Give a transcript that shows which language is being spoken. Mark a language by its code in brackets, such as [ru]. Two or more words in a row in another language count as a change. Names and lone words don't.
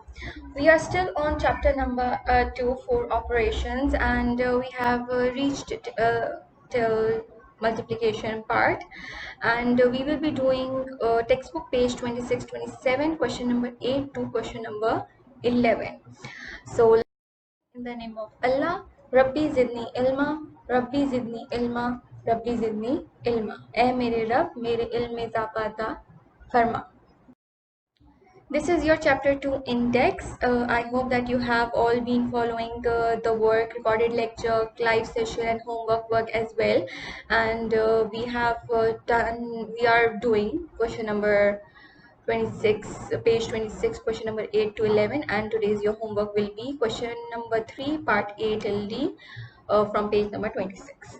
[en] We are still on chapter number 2 for operations, and we have reached till multiplication part, and we will be doing textbook page 26-27, question number 8 to question number 11. So, in the name of Allah, [ar] ربِّ زدني علمًا، ربِّ زدني علمًا، ربِّ زدني علمًا. [ur] اے میرے رب میرے علم میں زاپتا فرما. [en] This is your chapter 2 index. I hope that you have all been following the work, recorded lecture, live session and homework work as well. And we are doing question number 26, page 26, question number 8 to 11, and today's your homework will be question number 3, part A till D, from page number 26.